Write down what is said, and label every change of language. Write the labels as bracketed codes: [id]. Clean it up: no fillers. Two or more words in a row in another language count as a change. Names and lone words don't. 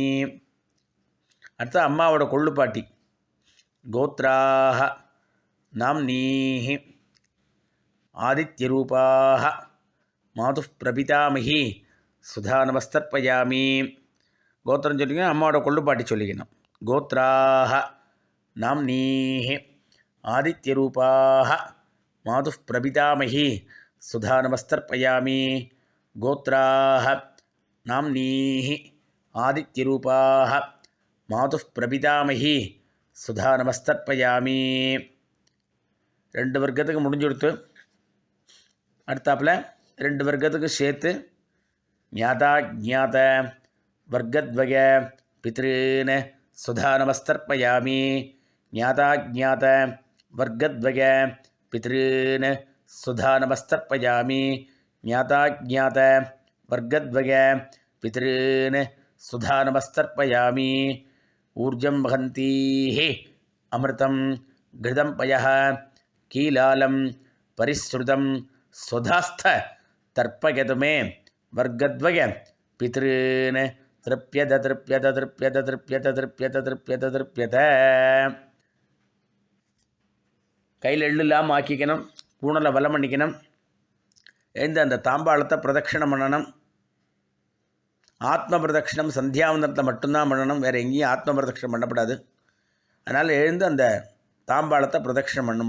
[ta] அடுத்து அம்மாவோட கொள்ளுப்பாட்டி. [sa] गोत्राः नाम्नीः आदित्यरूपाः मातुः प्रपितामही सुधा नमस्तर्पयामि. [ta] கோத்திரம் சொல்லிக்கணும், அம்மாவோட கொள்ளுப்பாட்டி சொல்லிக்கணும். [sa] गोत्राः नाम्नीः आदित्यरूपाः मातुः प्रपितामही सुधानमस्तर्पयामि गोत्राः नाम्नीः आदित्यरूपाः मातुः प्रपितामही सुधानमस्तर्पयामि [ta] ரெண்டு வர்க்கத்துக்கு முடிஞ்சுடுத்து. அடுத்தாப்பில் ரெண்டு வர்க்கத்துக்கு சேர்த்து [sa] ज्ञाता ज्ञात वर्गद्वय पितॄन् स्वधानमस्तर्पयामि ज्ञाता ज्ञात वर्गद्वय पितॄन् स्वधानमस्तर्पयामि ज्ञाता ज्ञात वर्गद्वय पितॄन् स्वधानमस्तर्पयामि ऊर्जं वहन्तीः अमृतं घृतं पयः कीलालं परिश्रुतं स्वधास्थ तर्पयतु मे वर्गद्वय पितॄन् तृप्यत तृप्यत तृप्यत तृप्यत तृप्यत तृप्यत तृप्यत. [ta] கையில் எள்ளுலாம் ஆக்கிக்கணும், பூணலை வலம் பண்ணிக்கணும், எழுந்து அந்த தாம்பாளத்தை பிரதட்சிணம் பண்ணணும். ஆத்ம பிரதட்சிணம் சந்தியாவந்தனத்தில் மட்டும்தான் பண்ணணும், வேறு எங்கேயும் ஆத்ம பிரதட்சிணம் பண்ணப்படாது. அதனால் எழுந்து அந்த தாம்பாளத்தை பிரதட்சிணம் பண்ணணும்.